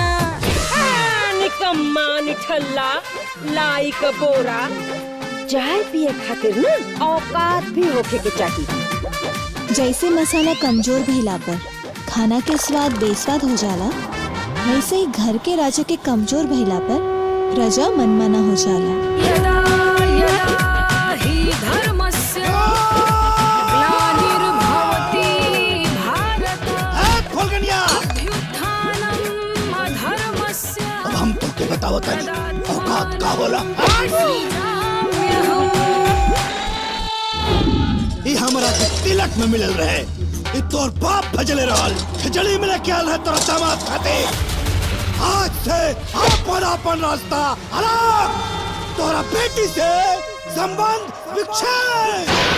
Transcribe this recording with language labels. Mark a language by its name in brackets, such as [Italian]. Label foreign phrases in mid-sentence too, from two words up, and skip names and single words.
[Bhojpuri] निकम्मा निठल्ला लाई का बोरा, चाय पिए खातिर ना औकात भी होके के चाहिए। जैसे मसाला कमजोर भइला पर खाना के स्वाद बेस्वाद हो जाला, वैसे ही घर के राजा के कमजोर भइला पर प्रजा मनमाना हो जाला। [Sanskrit] यदा यदा हि धर्मस्य ग्लानिर्भवति भारत अभ्युत्थानम् अधर्मस्य। [Bhojpuri] अब हम तो के बताओ तनी औकात का होला। ये हमरा के तिलक में मिलल रहे, ये तोर बाप भजले रहल। खिचड़ी में लेके आल है तोरा दामाद खाते। आज से अपन रास्ता अलग, तोरा बेटी से संबंध विच्छेद।